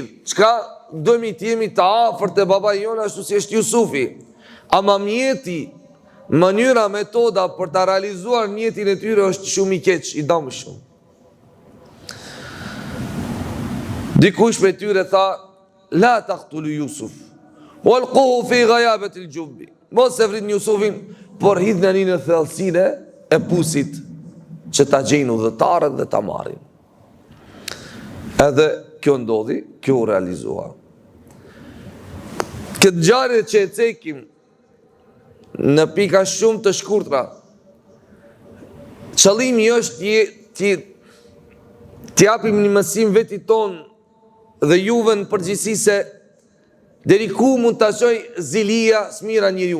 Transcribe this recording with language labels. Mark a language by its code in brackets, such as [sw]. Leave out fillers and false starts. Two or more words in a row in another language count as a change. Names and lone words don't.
[sq] Çka dojmë të jemi të afërt te babai jon ashtu si është Jusufi. Ama mjeti, mënyra, metoda për ta realizuar mjetin e tyre është shumë i keq, i dëmshëm. Dikush prej tyre tha [ar] لا تقتلوا يوسف وألقوه في غيابة الجب. [sq] Mos e vritni Jusufin, por hidhni në thellësinë e pusit që ta gjejnë udhëtarët dhe ta marrin. Edhe kjo ndodhi, kjo u realizua. Këtë ngjarje që e cekim në pika shumë të shkurtra, qëllimi është të japim një mësim vetit ton dhe juve në përgjithësi se deri ku mund të shoj zilia smira njeriu.